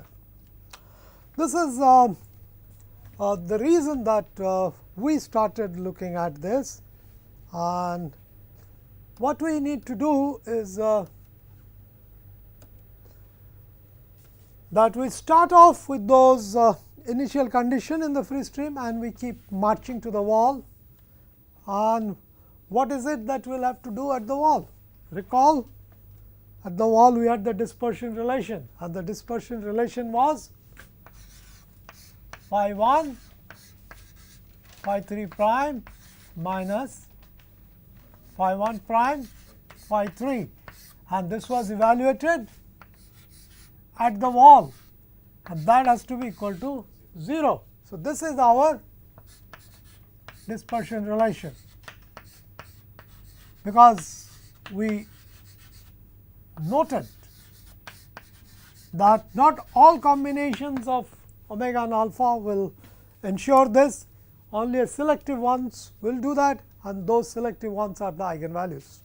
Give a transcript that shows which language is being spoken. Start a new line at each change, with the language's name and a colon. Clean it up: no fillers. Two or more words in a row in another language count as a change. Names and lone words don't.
English: This is the reason that we started looking at this, and what we need to do is that we start off with those initial condition in the free stream, and we keep marching to the wall. And what is it that we will have to do at the wall? Recall, at the wall we had the dispersion relation, and the dispersion relation was phi 1 phi 3 prime minus phi 1 prime phi 3, and this was evaluated at the wall, and that has to be equal to 0. So, this is our dispersion relation, because we noted that not all combinations of omega and alpha will ensure this, only a selective ones will do that, and those selective ones are the eigenvalues.